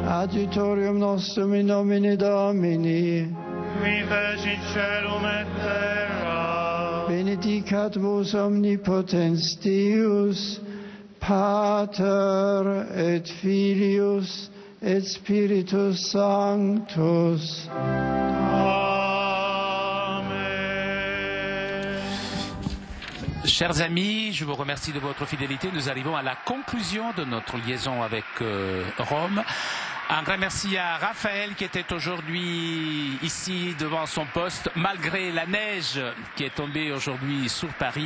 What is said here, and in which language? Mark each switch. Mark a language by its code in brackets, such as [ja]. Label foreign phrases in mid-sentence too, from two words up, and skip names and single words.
[la] Adiutorium nostrum in nomine Domini, Qui fecit caelum et terra. benedicat vos omnipotens Deus, Pater et Filius et Spiritus Sanctus. [fr] Chers amis, je vous remercie de votre fidélité. Nous arrivons à la conclusion de notre liaison avec Rome. Un grand merci à Raphaël qui était aujourd'hui ici devant son poste, malgré la neige qui est tombée aujourd'hui sur Paris.